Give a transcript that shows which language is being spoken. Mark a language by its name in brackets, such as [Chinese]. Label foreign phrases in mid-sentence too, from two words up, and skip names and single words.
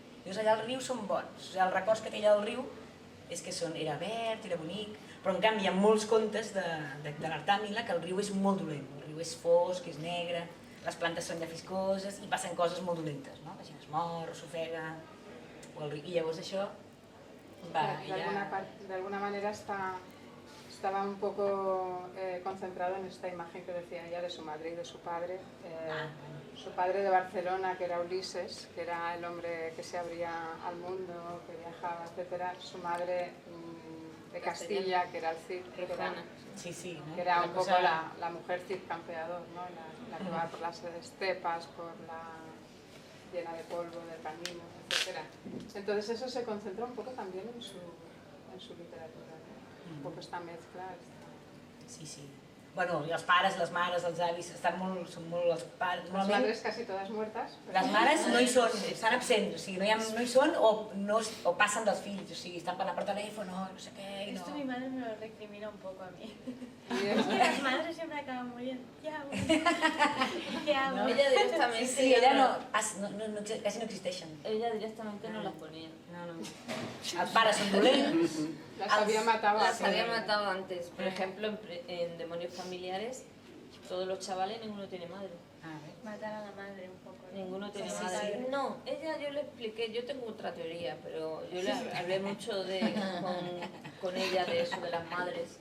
[Catalan] Llavors allà els rius són bons. O sigui, els records que té allà del riu és que era verd, era bonic, però en canvi hi ha molts contes de l'Artàmila que el riu és molt dolent. El riu és fosc, és negre, les plantes són llafiscoses i passen coses molt dolentes, no? La gent es mor o s'ofega, i llavors això va... [Spanish] De alguna manera estaba un poco concentrado en esta imagen que decía ella de su madre y de su padre. Su padre de Barcelona, que era Ulises, que era el hombre que se abría al mundo, que viajaba, etc. Su madre de Castilla, que era el Cid, que era un poco la mujer Cid campeador, ¿no? La que va por las estepas, llena de polvo, de camino, etc. Entonces eso se concentra un poco también en su literatura, ¿no? Un poco esta mezcla. Sí. [Catalan] Bueno, i els pares, les mares, els avis, són molt els pares... [Spanish] Les madres casi todas muertas. [Catalan] Les mares no hi són, estan absents, o sigui, no hi són o passen dels fills, o sigui, estan parlant per telèfon, no sé què... [Spanish] Esto mi madre me lo recrimina un poco a mí. Es que las madres siempre acaban muriendo. ¿Qué hago? ¿Qué hago? No, ella directamente... [Catalan] Sí, ella quasi no existeixen. [Spanish] Ella directamente no las ponía. [Catalan] No. Els pares són dolents... [Spanish] Las había matado Las había matado antes. Por ejemplo, en Demonios Familiares, todos los chavales, ninguno tiene madre. Matar a la madre un poco. Ninguno tiene madre. No, yo le expliqué, yo tengo otra teoría, pero yo le hablé mucho con ella de eso, de las madres.